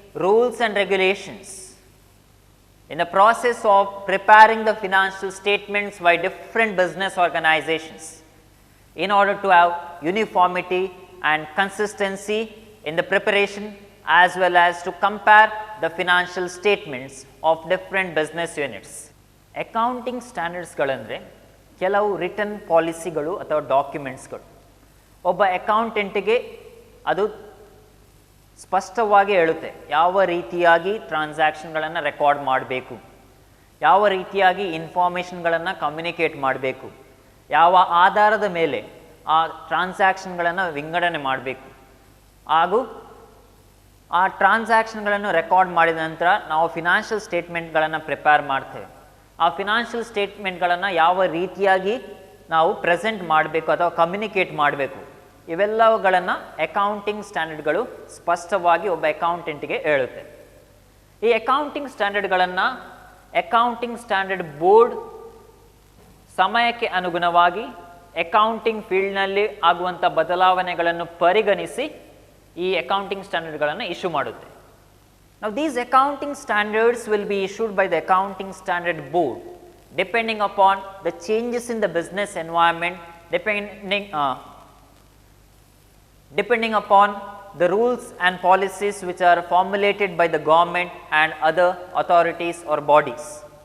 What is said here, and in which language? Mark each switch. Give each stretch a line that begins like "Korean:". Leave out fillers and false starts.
English: rules and regulations in the process of preparing the financial statements by different business organizations in order to have uniformity and consistency in the preparation as well as to compare the financial statements of different business units.
Kannada: Accounting standards ಗಳಂದ್ರೆ ಕೆಲವು return ಪಾಲಿಸಿಗಳು ಅಥವಾ ಡಾಕ್ಯುಮೆಂಟ್ಸ್ಗಳು. ಒಬ್ಬ ಅಕೌಂಟೆಂಟ್ಗೆ ಅದು ಸ್ಪಷ್ಟವಾಗಿ ಹೇಳುತ್ತೆ ಯಾವ ರೀತಿಯಾಗಿ ಟ್ರಾನ್ಸಾಕ್ಷನ್ಗಳನ್ನು record ಮಾಡಬೇಕು, ಯಾವ ರೀತಿಯಾಗಿ ಇನ್ಫಾರ್ಮೇಷನ್ಗಳನ್ನು ಕಮ್ಯುನಿಕೇಟ್ ಮಾಡಬೇಕು, ಯಾವ ಆಧಾರದ ಮೇಲೆ ಆ ಟ್ರಾನ್ಸಾಕ್ಷನ್ಗಳನ್ನು ವಿಂಗಡಣೆ ಮಾಡಬೇಕು, ಹಾಗೂ ಆ ಟ್ರಾನ್ಸಾಕ್ಷನ್ಗಳನ್ನು ರೆಕಾರ್ಡ್ ಮಾಡಿದ ನಂತರ ನಾವು ಫಿನಾನ್ಷಿಯಲ್ ಸ್ಟೇಟ್ಮೆಂಟ್ಗಳನ್ನು ಪ್ರಿಪೇರ್ ಮಾಡ್ತೇವೆ. ಆ ಫಿನಾನ್ಷಿಯಲ್ ಸ್ಟೇಟ್ಮೆಂಟ್ಗಳನ್ನು ಯಾವ ರೀತಿಯಾಗಿ ನಾವು ಪ್ರೆಸೆಂಟ್ ಮಾಡಬೇಕು ಅಥವಾ ಕಮ್ಯುನಿಕೇಟ್ ಮಾಡಬೇಕು, ಇವೆಲ್ಲವುಗಳನ್ನು ಅಕೌಂಟಿಂಗ್ ಸ್ಟ್ಯಾಂಡರ್ಡ್ಗಳು ಸ್ಪಷ್ಟವಾಗಿ ಒಬ್ಬ ಅಕೌಂಟೆಂಟ್ಗೆ ಹೇಳುತ್ತೆ. ಈ ಅಕೌಂಟಿಂಗ್ ಸ್ಟ್ಯಾಂಡರ್ಡ್ಗಳನ್ನು ಅಕೌಂಟಿಂಗ್ ಸ್ಟ್ಯಾಂಡರ್ಡ್ ಬೋರ್ಡ್ ಸಮಯಕ್ಕೆ ಅನುಗುಣವಾಗಿ ಅಕೌಂಟಿಂಗ್ ಫೀಲ್ಡ್ನಲ್ಲಿ ಆಗುವಂಥ ಬದಲಾವಣೆಗಳನ್ನು ಪರಿಗಣಿಸಿ ಈ ಅಕೌಂಟಿಂಗ್ ಸ್ಟ್ಯಾಂಡರ್ಡ್ಗಳನ್ನು ಇಶ್ಯೂ ಮಾಡುತ್ತೆ.
English: Now these accounting standards will be issued by the Accounting Standard Board depending upon the changes in the business environment, depending upon the rules and policies which are formulated by the government and other authorities or bodies.